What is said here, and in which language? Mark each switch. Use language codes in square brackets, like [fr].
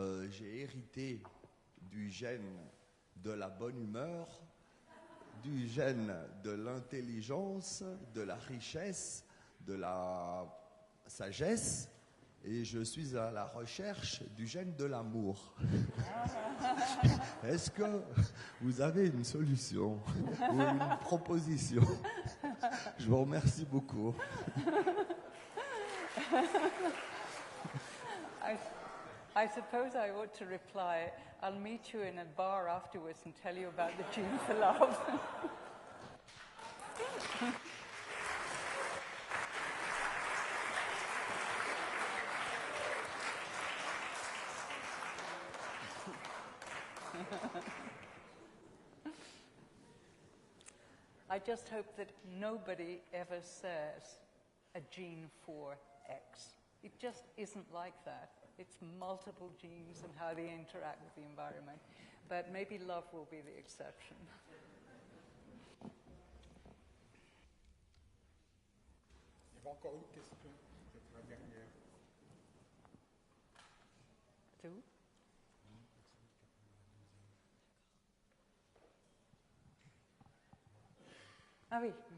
[fr] J'ai hérité du gène de la bonne humeur, du gène de l'intelligence, de la richesse, de la sagesse, et je suis à la recherche du gène de l'amour. Est-ce que vous avez une solution ou une proposition? Je vous remercie beaucoup. [en] I suppose I ought to reply, I'll meet you in a bar afterwards and tell you about the gene for love. I just hope that nobody ever says a gene for X. It just isn't like that. It's multiple genes and how they interact with the environment. But maybe love will be the exception. [fr] Il y avait encore une question, peut-être la dernière. C'est où? Ah oui.